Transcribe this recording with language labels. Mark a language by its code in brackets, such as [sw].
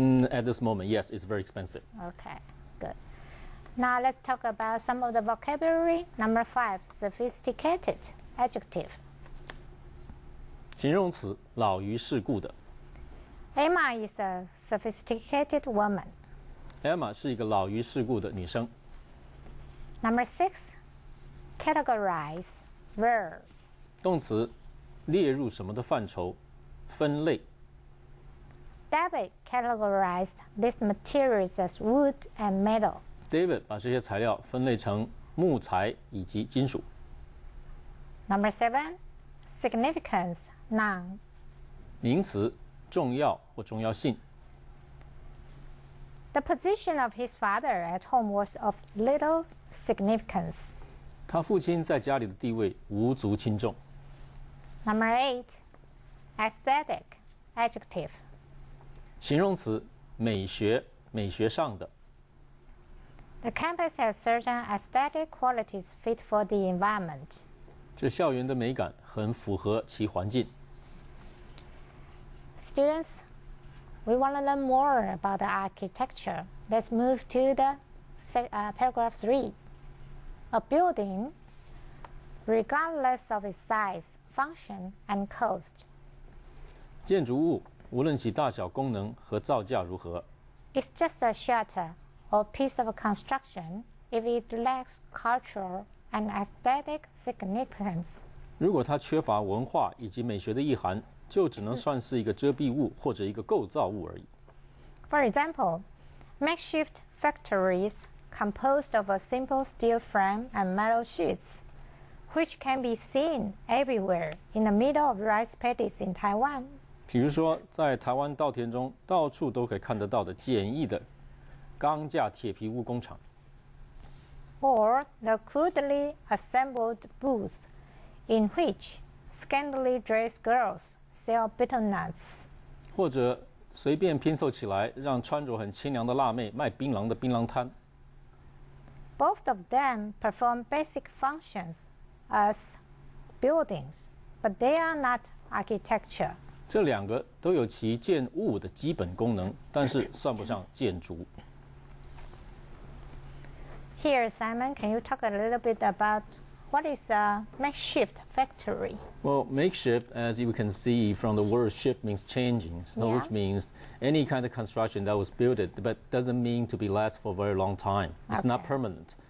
[en] At this moment, yes, it's very expensive. Okay, good. Now let's talk about some of the vocabulary. Number 5, sophisticated adjective. [zh] 形容词，老于世故的。 [en] Emma is a sophisticated woman. [zh] Emma 是一个老于世故的女生。 [en] Number 6, categorize, verb. [zh] 动词，列入什么的范畴，分类。 [en] David categorized these materials as wood and metal. [zh] David 把这些材料分类成木材以及金属。 [en] Number 7, significance, noun. [zh] 名词，重要或重要性。 [en] The position of his father at home was of little significance. [zh] 他父亲在家里的地位无足轻重。 [en] Number 8, aesthetic, adjective. [zh] 形容词，美学，美学上的。 [en] The campus has certain aesthetic qualities fit for the environment. [zh] 这校园的美感很符合其环境。 [en] Students, we want to learn more about the architecture. Let's move to the paragraph 3. A building, regardless of its size, function, and cost. [zh] 建筑物无论其大小、功能和造价如何 [en] It's just a shelter or piece of construction if it lacks cultural and aesthetic significance. [zh] 如果它缺乏文化以及美学的意涵，就只能算是一个遮蔽物或者一个构造物而已。 [en] For example, makeshift factories composed of a simple steel frame and metal sheets, which can be seen everywhere in the middle of rice paddies in Taiwan. [zh] 比如说，在台湾稻田中到处都可以看得到的简易的钢架铁皮屋工厂， [en] Or the crudely assembled booth in which scantily dressed girls sell bitter nuts. [zh] 或者随便拼凑起来，让穿着很清凉的辣妹卖槟榔的槟榔摊。 [en] Both of them perform basic functions as buildings, but they are not architecture. [zh] 这两个都有其建物的基本功能，但是算不上建筑。 [en] Here, Simon, can you talk a little bit about what is a makeshift factory? Well, makeshift, as you can see from the word shift, means changing, so which means any kind of construction that was built, but doesn't mean to be last for a very long time. It's not permanent.